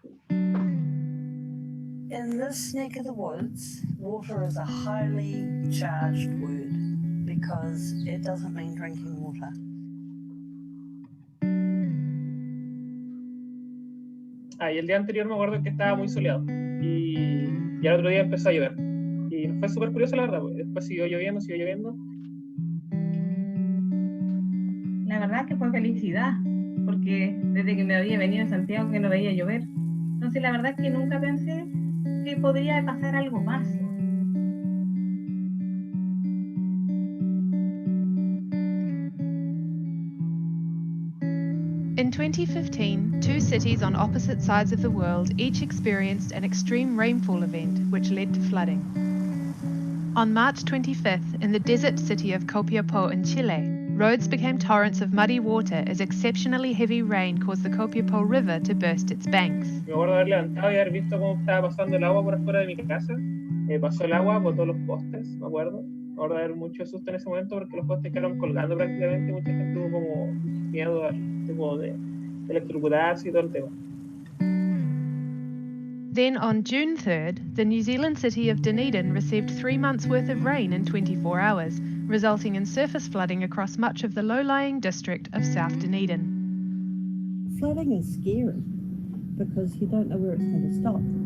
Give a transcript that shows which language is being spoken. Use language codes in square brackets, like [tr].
[en] In this neck of the woods, water is a highly charged word because it doesn't mean drinking water. [es] Y el día anterior me acuerdo que estaba muy soleado y al otro día empezó a llover y fue súper curioso la verdad, porque después siguió lloviendo. La verdad que fue felicidad, porque desde que me había venido a Santiago que no veía llover. Entonces la verdad es que nunca pensé que podría pasar algo más. [en] In 2015, two cities on opposite sides of the world each experienced an extreme rainfall event which led to flooding. On March 25th, in the desert city of Copiapó in Chile, roads became torrents of muddy water as exceptionally heavy rain caused the Copiapó River to burst its banks. [es] Me acuerdo de haber levantado y haber visto cómo estaba pasando el agua por afuera de mi casa. Pasó el agua, botó los postes, me acuerdo. Me acuerdo de haber mucho susto en ese momento porque los postes quedaron colgando prácticamente. Mucha gente tuvo como miedo al tipo de electrocutarse y todo el tema. [en] Then on June 3rd, the New Zealand city of Dunedin received 3 months' worth of rain in 24 hours, resulting in surface flooding across much of the low-lying district of South Dunedin. Flooding is scary because you don't know where it's going to stop.